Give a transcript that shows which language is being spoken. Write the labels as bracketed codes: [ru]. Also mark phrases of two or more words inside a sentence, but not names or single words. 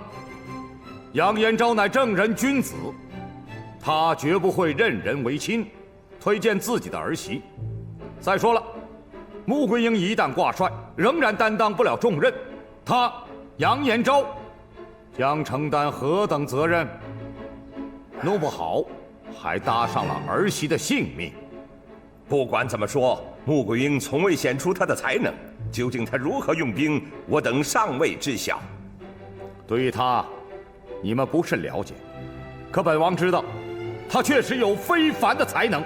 [zh] 楊延昭乃正人君子，他絕不會任人唯親，推薦自己的兒媳。再說了，穆桂英一旦掛帥，仍然擔當不了重任，他楊延昭將承擔何等責任？弄不好還搭上了兒媳的性命。不管怎麼說，穆桂英從未顯出她的才能，究竟她如何用兵，我等尚未知曉。對於她，你們不甚了解，可本王知道，他確實有非凡的才能。